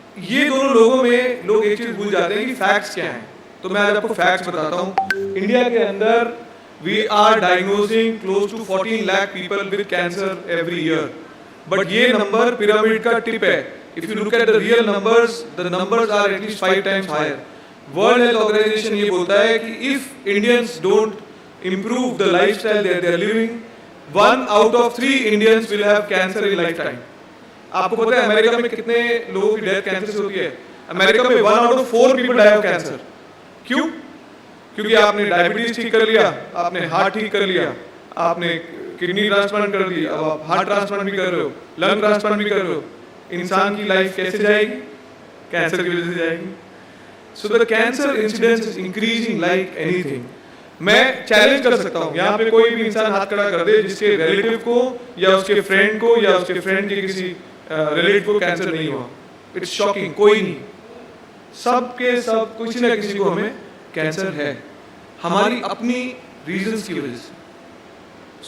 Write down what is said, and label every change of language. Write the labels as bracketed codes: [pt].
[hi] ये दोनों लोगों में लोग एक चीज भूल जाते हैं कि फैक्ट्स क्या हैं। तो मैं आज आपको फैक्ट्स बताता हूँ। इंडिया के अंदर [en] we are diagnosing close to 14 lakh people with cancer every year, but [hi] ये नंबर पिरामिड का टिप है। [en] If you look at the real numbers, the numbers are at least 5 times higher. World Health Organization [hi] ये बोलता है कि [en] If Indians don't improve the lifestyle that they are living, 1 out of 3 Indians will have cancer in lifetime. [hi] आपको पता है America में कितने लोगों की डेथ कैंसर से होती है? अमेरिका में [en] 1 out of 4 people die of cancer. [hi] क्यों? क्योंकि आपने डायबिटीज ठीक कर लिया, आपने हार्ट ठीक कर लिया, आपने किडनी ट्रांसप्लांट कर दी, अब आप हार्ट ट्रांसप्लांट भी कर रहे हो, लंग ट्रांसप्लांट भी कर रहे हो। इंसान की लाइफ कैसे जाएगी? कैंसर की वजह से जाएगी। [en] So the cancer incidence is increasing like anything. [hi] मैं चैलेंज कर सकता हूँ, यहाँ पे कोई भी इंसान हाथ खड़ा कर दे जिसके रिलेटिव को या उसके फ्रेंड को या उसके फ्रेंड के किसी रिलेटिव को कैंसर नहीं हुआ। [en] it's shocking, [hi] कोई नहीं, सब के सब किसी ना किसी को हमें कैंसर है, हमारी अपनी रीजंस की वजह से।